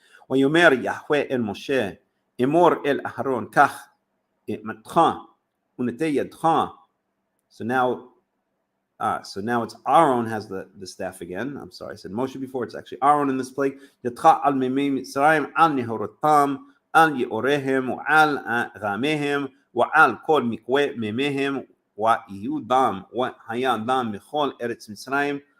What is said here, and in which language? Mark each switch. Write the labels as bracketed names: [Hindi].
[Hebrew] ויאמר יהוה אל משה אמור אל אהרון קח מתך ונטה ידך. [English] So now it's Aaron has the staff again. I'm sorry, I said Moshe before. It's actually Aaron in this place. [Hebrew] ידך על מימי מצרים על נהרותם על יאוריהם ועל רמיהם ועל כל מקווה מימיהם ויהיו דם והיה דם בכל ארץ מצרים.